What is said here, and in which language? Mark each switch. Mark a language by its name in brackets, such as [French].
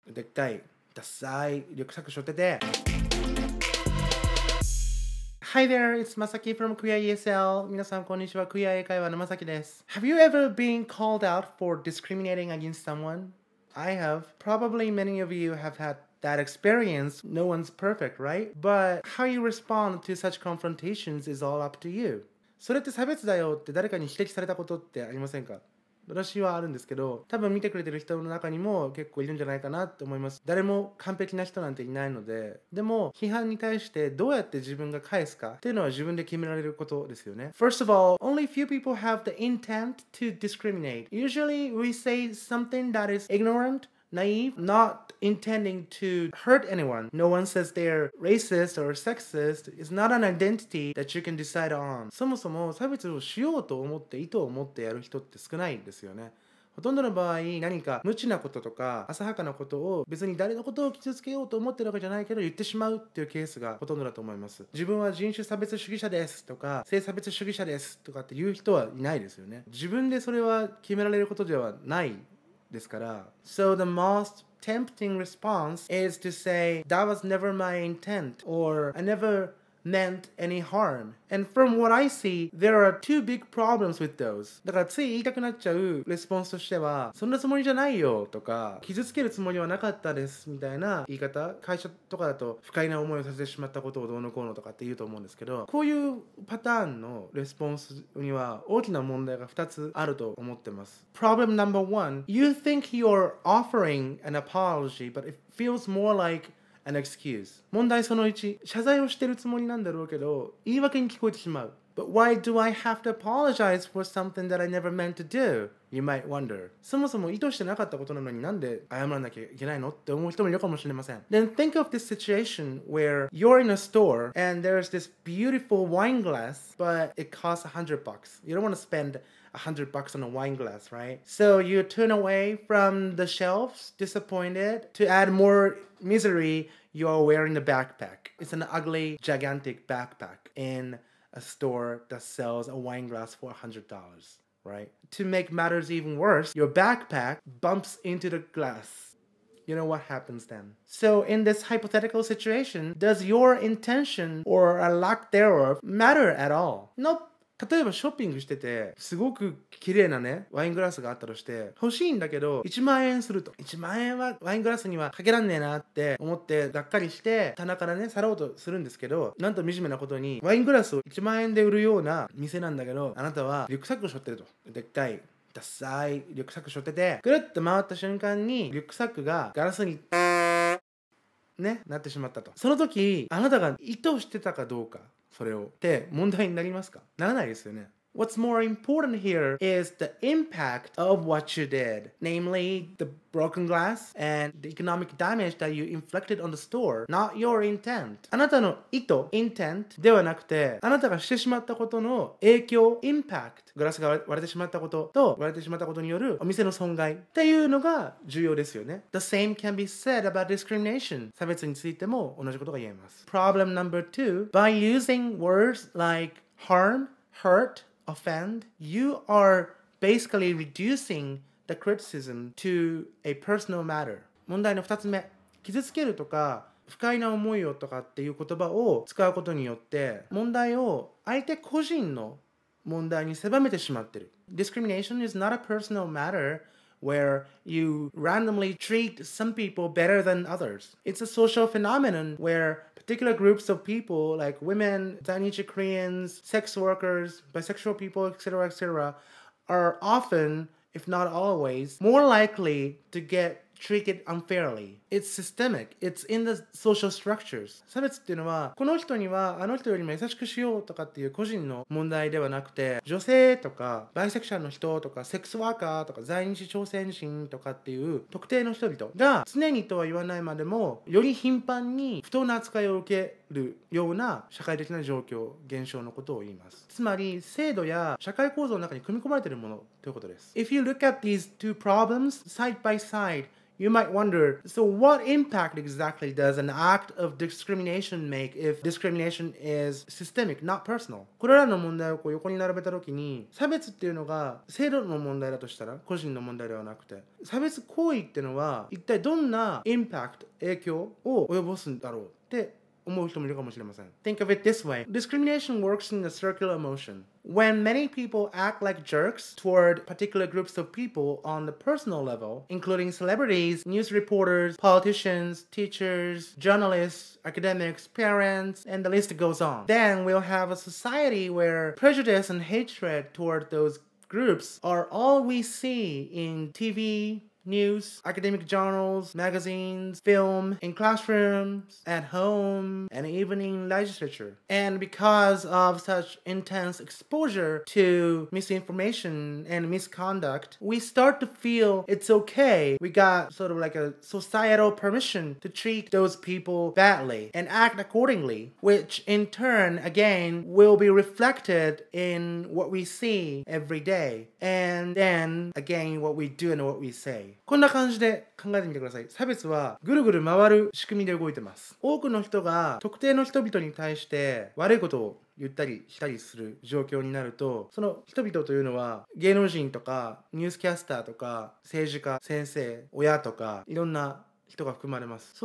[Japanese] でっかいダサいリュックサック背負ってて [English] Hi there, it's Masaki from Queer ESL. [Japanese] 皆さんこんにちは。クイア英会話のまさきです。 [English] Have you ever been called out for discriminating against someone? I have. Probably many of you have had that experience. No one's perfect, right? But how you respond to such confrontations is all up to you. [Japanese] それって差別だよって誰かに指摘されたことってありませんか？私はあるんですけど、多分見てくれてる人の中にも結構いるんじゃないかなって思います。誰も完璧な人なんていないので、でも批判に対してどうやって自分が返すかっていうのは自分で決められることですよね。 [English] First of all, only few people have the intent to discriminate. Usually we say something that is ignorant, naive, not intending to hurt anyone. No one says they're racist or sexist. It's not an identity that you can decide on. [Japanese] そもそも差別をしようと思って意図を持ってやる人って少ないんですよね。ほとんどの場合何か無知なこととか浅はかなことを別に誰のことを傷つけようと思ってるわけじゃないけど言ってしまうっていうケースがほとんどだと思います。自分は人種差別主義者ですとか性差別主義者ですとかっていう人はいないですよね。自分でそれは決められることではないですから。 [English] So the most tempting response is to say, that was never my intent, or I never meant any harm. And from what I see, there are two big problems with those. [Japanese] だからつい言いたくなっちゃうレスポンスとしては、そんなつもりじゃないよとか、傷つけるつもりはなかったですみたいな言い方、会社とかだと不快な思いをさせてしまったことをどうのこうのとかって言うと思うんですけど、こういうパターンのレスポンスには大きな問題が2つあると思ってます。 [English] Problem number one, you think you're offering an apology, but it feels more like an excuse. [Japanese] 問題その1、謝罪をしてるつもりなんだろうけど、言い訳に聞こえてしまう。 [English] But why do I have to apologize for something that I never meant to do? You might wonder. [Japanese] そもそも意図してなかったことなのになんで謝らなきゃいけないのって思う人もいるかもしれません。 [English] Then think of this situation where you're in a store and there's this beautiful wine glass, but it costs $100. You don't want to spend $100 on a wine glass, right? So you turn away from the shelves, disappointed. To add more misery, you're wearing a backpack. It's an ugly, gigantic backpack in a store that sells a wine glass for $100, right? To make matters even worse, your backpack bumps into the glass. You know what happens then? So in this hypothetical situation, does your intention or a lack thereof matter at all? Nope. [Japanese] 例えばショッピングしててすごく綺麗なねワイングラスがあったとして欲しいんだけど1万円すると1万円はワイングラスにはかけらんねえなって思ってがっかりして棚からね去ろうとするんですけどなんと惨めなことにワイングラスを1万円で売るような店なんだけどあなたはリュックサックを背負ってるとでっかいダサいリュックサック背負っててぐるっと回った瞬間にリュックサックがガラスにねなってしまったとその時あなたが意図してたかどうかそれをって問題になりますか？ならないですよね。 [English] What's more important here is the impact of what you did, namely the broken glass and the economic damage that you inflicted on the store, not your intent. [Japanese] あなたの意図 intent ではなくて、あなたがしてしまったことの影響 impact グラスが割れてしまったことと割れてしまったことによるお店の損害っていうのが重要ですよね。 [English] The same can be said about discrimination. [Japanese] 差別についても同じことが言えます。 [English] Problem number two, by using words like harm, hurt, offend, you are basically reducing the criticism to a personal matter. [Japanese] 問題の2つ目、傷つけるとか不快な思いをとかっていう言葉を使うことによって問題を相手個人の問題に狭めてしまってる。 [English] Discrimination is not a personal matter where you randomly treat some people better than others. It's a social phenomenon where particular groups of people like women, Chinese Koreans, sex workers, bisexual people, etc., are often, if not always, more likely to get treated unfairly. It's systemic. It's in the social structures. [Japanese] 差別っていうのはこの人にはあの人よりも優しくしようとかっていう個人の問題ではなくて女性とかバイセクシャルの人とかセックスワーカーとか在日朝鮮人とかっていう特定の人々が常にとは言わないまでもより頻繁に不当な扱いを受けるような社会的な状況、現象のことを言います。つまり、制度や社会構造の中に組み込まれているものということです。 [English] If you look at these two problems side by side, you might wonder, so what impact exactly does an act of discrimination make if discrimination is systemic, not personal? [Japanese] これらの問題を横に並べたときに、差別っていうのが制度の問題だとしたら、個人の問題ではなくて、差別行為っていうのは一体どんなインパクト、影響を及ぼすんだろうって思う人もいるかもしれません。 [English] Think of it this way. Discrimination works in a circular motion. When many people act like jerks toward particular groups of people on the personal level, including celebrities, news reporters, politicians, teachers, journalists, academics, parents, and the list goes on, then we'll have a society where prejudice and hatred toward those groups are all we see in TV, news, academic journals, magazines, film, in classrooms, at home, and even in legislature. And because of such intense exposure to misinformation and misconduct, we start to feel it's okay. We got sort of like a societal permission to treat those people badly and act accordingly, which in turn, again, will be reflected in what we see every day. And then, again, what we do and what we say. [Japanese] こんな感じで考えてみてください。差別はぐるぐる回る仕組みで動いてます。多くの人が特定の人々に対して悪いことを言ったりしたりする状況になると、その人々というのは芸能人とかニュースキャスターとか政治家、先生、親とかいろんな人が含まれます。